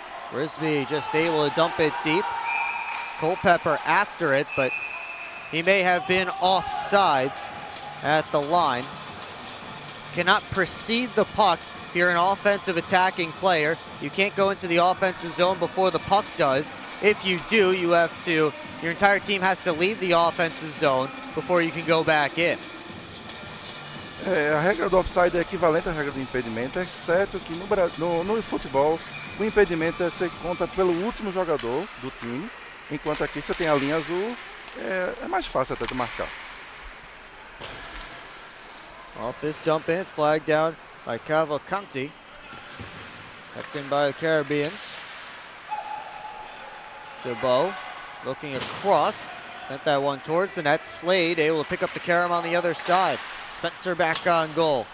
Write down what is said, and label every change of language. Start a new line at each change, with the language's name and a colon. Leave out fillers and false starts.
English: Frisbee just able to dump it deep. Culpepper after it, but he may have been offsides at the line. Cannot precede the puck if you're an offensive attacking player. You can't go into the offensive zone before the puck does. If you do, your entire team has to leave the offensive zone before you can go back in.
Portuguese: A regra do offside é equivalente à regra do impedimento, exceto que no futebol o impedimento você conta pelo último jogador do time, enquanto aqui você tem a linha azul, é mais fácil até de marcar.
English: Off this dump in, it's flagged down by Cavalcanti. Kept in by the Caribbeans. DeBow looking across, sent that one towards the net. Slade able to pick up the carom on the other side. Spencer back on goal.